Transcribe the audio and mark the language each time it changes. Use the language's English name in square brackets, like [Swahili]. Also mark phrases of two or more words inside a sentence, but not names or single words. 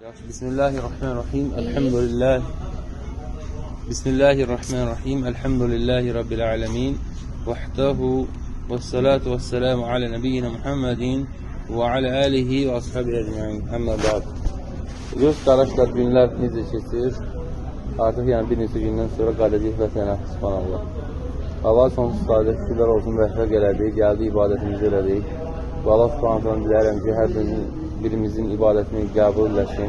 [Arabic] Bismillahirrahmanirrahim. Elhamdülillah. بسم الله الرحمن الرحيم. الحمد لله رب العالمين. وحده والصلاة والسلام على نبينا محمد وعلى آله وأصحابه أجمعين. أما بعد. [Azerbaijani] Göz qardaşlar, günlər necə keçir? Artıq yəni bir neçə gündən sonra qalacaq vətənə, subhanallah. Allah sonsuz sadəcə şükürlər olsun, rəhmət elədik, gəldi ibadətimizi elədik. Və Allah subhanallah diləyirəm ki, hər birimizin ibadətini qəbul eləsin.